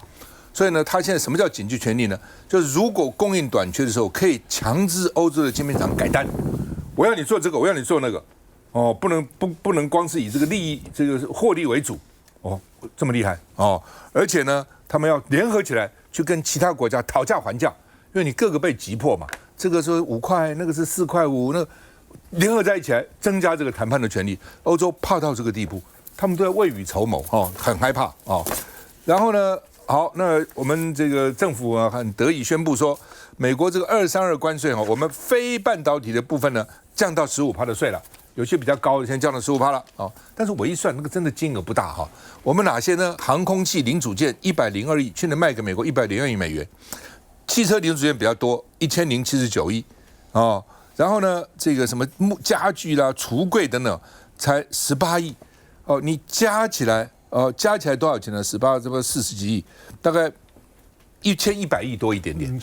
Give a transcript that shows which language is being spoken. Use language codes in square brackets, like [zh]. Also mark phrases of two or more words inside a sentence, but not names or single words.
[zh] 所以呢，他現在什麼叫緊急權利呢？就是如果供應短缺的時候，可以強制歐洲的晶片廠改單，我要你做這個，我要你做那個，哦，不能光是以這個利益、這個獲利為主，哦，這麼厲害哦，而且呢，他們要聯合起來去跟其他國家討價還價，因為你各個被擊破嘛，這個是5塊，那個是4塊5，那聯合在一起來增加這個談判的權利。歐洲怕到這個地步，他們都在未雨綢繆哦，很害怕哦。然後呢，好，那我們這個政府啊很得意宣布說，美國這個232關稅哈，我們非半導體的部分呢降到15%的稅了，有些比較高的現在降到15%了哦。但是我一算，那個真的金額不大哈。我們哪些呢？航空器零組件102億，去年賣給美國102億美元；汽車零組件比較多，1079億哦。然後呢，這個什麼家具啦、櫥櫃等等，才18億哦。你加起來多少錢呢？18這不40幾億，大概1100億多一點點。